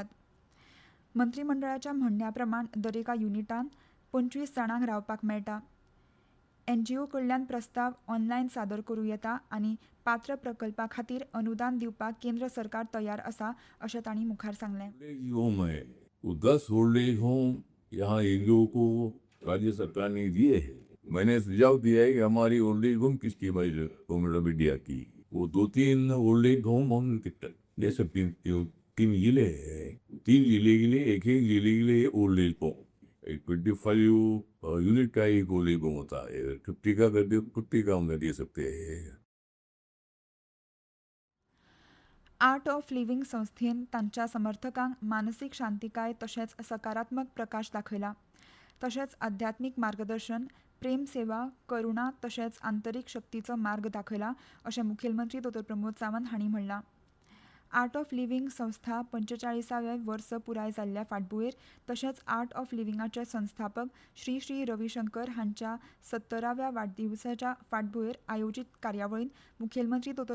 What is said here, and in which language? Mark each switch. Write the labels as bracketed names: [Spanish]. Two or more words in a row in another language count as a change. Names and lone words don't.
[Konkani] मंत्रिमंडळाच्या म्हणण्या प्रमाण दरेका युनिटांत 25 जाणांक रावपाक मेळटा. NGO कडल्यान प्रस्ताव ऑनलायन सादर करूं येता आनी पात्र प्रकल्पा खातीर अनुदान दिवपाक केंद्र सरकार तयार आसा अशें तांणी मुखार सांगलें. [Hindi] दस [English] old age home [Hindi] यहाँ NGO को राज्य सरकार ने दिए है. मैंने सुझाव दिया है कि हमारी [English] old age home [Hindi] किसकी [English] Government of India [Hindi] की, वो 2-3 [English] old age home [Hindi] हम जैसे 3 जिले हैं, 3 जिले के लिए एक जिले के लिए [English] old age home, [Hindi] 25 यूनिट का एक [English] old age home [Hindi] होता है. 50 का कर दे 50 का हम दे सकते हैं. [Konkani] आर्ट ऑफ लिव्हिंग संस्थेन तांच्या समर्थकांक मानसीक शांतिकाय तशेंच सकारात्मक प्रकाश दाखयला. तशेंच आध्यात्मीक मार्गदर्शन, प्रेम सेवा, करुणा तशेंच आंतरीक शक्तीचो मार्ग दाखयला अशें मुखेलमंत्री डॉ. प्रमोद सावंत हांणी म्हणलां. आर्ट ऑफ लिव्हिंग संस्था 45वें वर्स पुराय जाल्ल्या फाटभुंयेर तशेंच आर्ट ऑफ लिव्हिंगाचे संस्थापक श्री श्री रविशंकर हांच्या 70व्या वाडदिवसाच्या फाटभुंयेर आयोजीत कार्यावळींत मुखेलमंत्री डॉ.